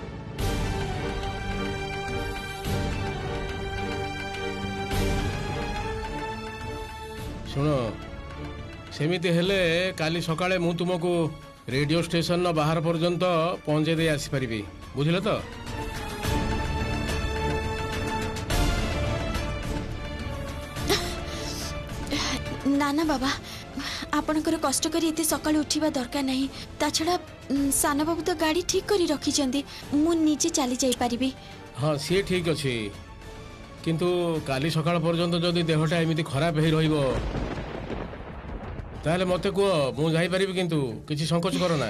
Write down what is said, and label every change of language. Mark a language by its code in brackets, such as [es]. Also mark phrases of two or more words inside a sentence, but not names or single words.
[or] ଶୁଣ ସେମିତି ହେଲେ କାଲି ସକାଳେ ମୁଁ ତୁମକୁ ରେଡିଓ ଷ୍ଟେସନ ନ ବାହାର ପର୍ଯ୍ୟନ୍ତ ପହଞ୍ଚେଇ ଦେଇ ଆସି ପାରିବି ବୁଝିଲ ତ ନା ନା ବାବା ଆପଣଙ୍କର କଷ୍ଟ କରି ଏତେ ସକାଳୁ ଉଠିବା ଦରକାର ନାହିଁ। ତା ଛଡ଼ା ସାନ ବାବୁ ତ ଗାଡ଼ି ଠିକ୍ କରି ରଖିଛନ୍ତି, ମୁଁ ନିଜେ ଚାଲି ଯାଇପାରିବି। ହଁ ସିଏ ଠିକ୍ ଅଛି, କିନ୍ତୁ କାଲି ସକାଳ ପର୍ଯ୍ୟନ୍ତ ଯଦି ଦେହଟା ଏମିତି ଖରାପ ହେଇ ରହିବ ତାହେଲେ ମତେ କୁହ, ମୁଁ ଯାଇପାରିବି, କିନ୍ତୁ କିଛି ସଂକୋଚ କର ନା।